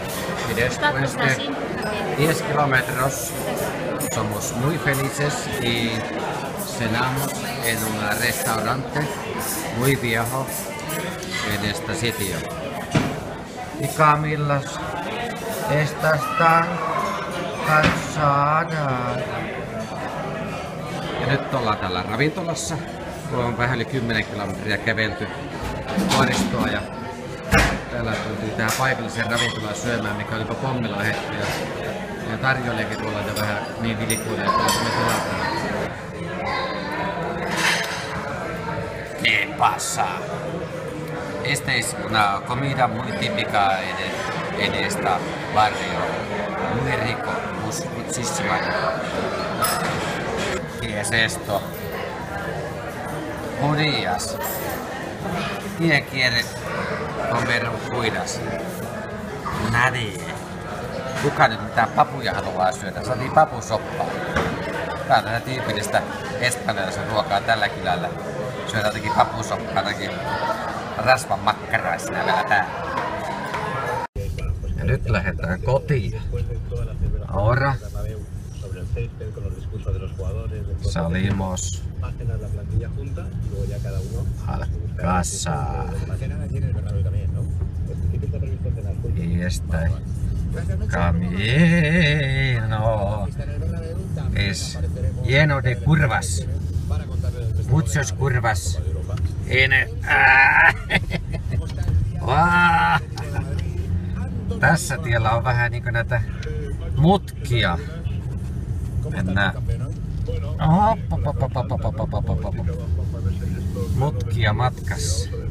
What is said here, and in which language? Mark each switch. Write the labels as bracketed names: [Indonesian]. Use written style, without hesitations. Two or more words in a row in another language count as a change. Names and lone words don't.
[Spanish] Y después de 10 kilómetros somos muy felices y cenamos en un restaurante muy viejo en este sitio. Y Camila, estás tan cansada. [Finnish] Ja nyt ollaan täällä ravintolassa. On vähän yli 10 kilometriä kävelty vuoristoa ja täällä tultiin tähän paikalliseen ravintolaan syömään, mikä oli pommilla hetki. Ja tarjoilijakin tuolla jo vähän niin vilikuilee, että me tilataan. [Spanish] ¿Qué pasa? Esta es una comida muy típica en esta barrio. Muy rico, muchísimo. ¿Qué es esto? Judías. ¿Quién quiere comer judías? Nadie. [Finnish] Kuka nyt mitään papuja haluaa syödä? Se on papusoppaa. Tää on tätä tyypillistä espanjalaisen ruokaa tällä kylällä. Syödään jotenkin papusoppaa, jotenkin rasvan makkaraisena vielä täällä. Ja nyt lähdetään kotiin. [Spanish] Ahora salimos al casa. Y este camino es lleno de curvas. Muchos curvas. [Finnish] Tässä tiellä on vähän niinku näitä mutkia. Mennään. Mutkia matkassa.